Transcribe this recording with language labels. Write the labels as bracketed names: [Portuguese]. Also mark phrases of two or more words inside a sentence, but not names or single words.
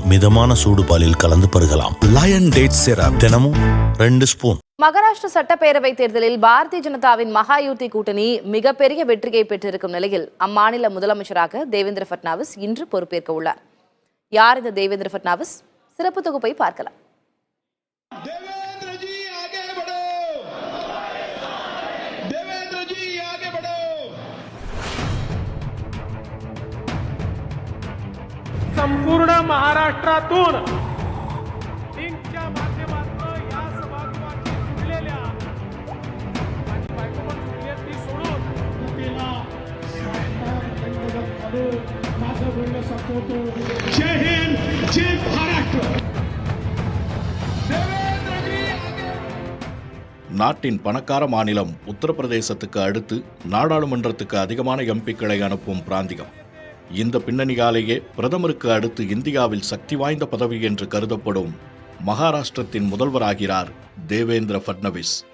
[Tamil] மிதமான சூடு பாலில் கலந்து பருகலாம். லயன் டேட் சிரப் தினமும் 2 ஸ்பூன். மகாராஷ்டிர சட்டப்பேரவை தேர்தலில் பாரதிய ஜனதாவின் மகாயுத்தி கூட்டணி மிகப்பெரிய வெற்றியை பெற்றிருக்கும் நிலையில் அம்மாநில முதலமைச்சராக தேவேந்திர பட்னாவிஸ் இன்று பொறுப்பேற்க உள்ளார். யார் இந்த தேவேந்திர பட்னாவிஸ்? சிறப்பு தொகுப்பை பார்க்கலாம். [Marathi] संपूर्ण महाराष्ट्रातून लिंकच्या माध्यमातून या सभागृहाची जुळलेल्या आणि बायको पण जुळली ती सोडून तिला माझं बोलणं संपवतो. जय हिंद, जय महाराष्ट्र. [Tamil] நாட்டின் பணக்கார மாநிலம் உத்தரப்பிரதேசத்துக்கு அடுத்து நாடாளுமன்றத்துக்கு அதிகமான எம்பிக்களை அனுப்பும் பிராந்தியம். இந்த பின்னணியாலேயே பிரதமருக்கு அடுத்து இந்தியாவில் சக்தி வாய்ந்த பதவி என்று கருதப்படும் மகாராஷ்டிரத்தின் முதல்வராகிறார் தேவேந்திர பட்னவிஸ்.